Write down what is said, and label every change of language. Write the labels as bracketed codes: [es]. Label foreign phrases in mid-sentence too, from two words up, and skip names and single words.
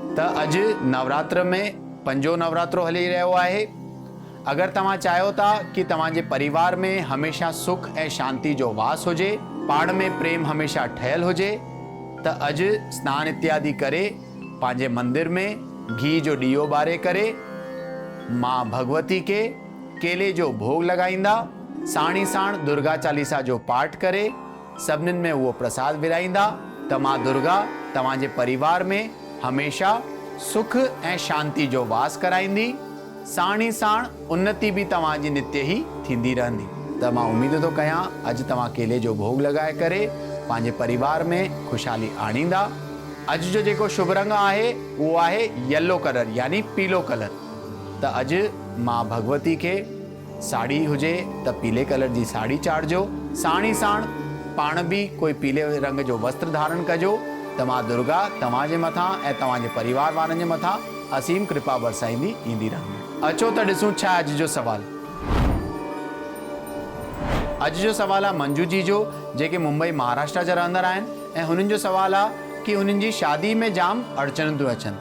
[sd] त अॼु नवरात्र में पंजो नवरात्रो हली रहियो आहे। अगर तव्हां चाहियो था कि तव्हांजे परिवार में हमेशा सुख ऐं शांति जो वास हुजे, पाण में प्रेम हमेशा ठहियल हुजे, त अॼु स्नान इत्यादि करे पंहिंजे मंदिर में घी जो ॾीओ ॿारे करे मां भगवती के केले जो भोग लॻाईंदा, साणी साण दुर्गा चालीसा जो पाठ करे सभिनीनि में उहो प्रसाद विराईंदा त मां दुर्गा तव्हांजे परिवार में हमेशा सुख ऐं शांति जो वास कराईंदी, साणी साण उन्नति भी तव्हांजी नित्य ही थींदी रहंदी। त मां उम्मीद थो कयां अॼु तव्हां केले जो भोग लॻाए करे पंहिंजे परिवार में खुशहाली आणींदा। अॼु जो जेको शुभ रंग आहे उहो आहे [en] yellow colour [sd] यानी पीलो कलर। त अॼु मां भगवती के साड़ी हुजे त पीले कलर जी साड़ी चाढ़जो, साणी साण पाण भी कोई पीले रंग जो वस्त्र धारण कजो त मां दुर्गा तव्हांजे मथां ऐं तव्हांजे परिवार वारनि जे मथां असीम कृपा बरसाईंदी ईंदी रहंदी। अचो त ॾिसूं छा अॼु जो सवाल। अॼु जो सवाल आहे मंजू जी जो, जेके मुंबई महाराष्ट्र जा रहंदड़ आहिनि, ऐं हुननि जो सवाल आहे कि हुननि जी शादी में जाम अड़चन थियूं अचनि।